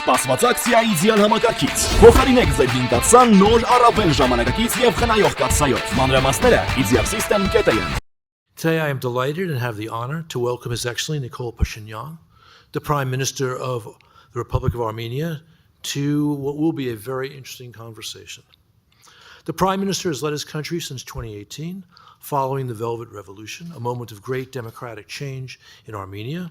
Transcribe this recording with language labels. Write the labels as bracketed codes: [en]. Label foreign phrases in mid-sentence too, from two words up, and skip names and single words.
[hy] Սպասված ակցիայի իդեալ համակարգից։ Փոխարինեք ձեր վինտացան նոր առավել ժամանակակից եւ խնայող կաթսայով։ Մանրամասները easier-system.am. [en] Today I am delighted and have the honor to welcome His Excellency Nikol Pashinyan, the Prime Minister of the Republic of Armenia, to what will be a very interesting conversation. The Prime Minister has led his country since 2018, following the Velvet Revolution, a moment of great democratic change in Armenia.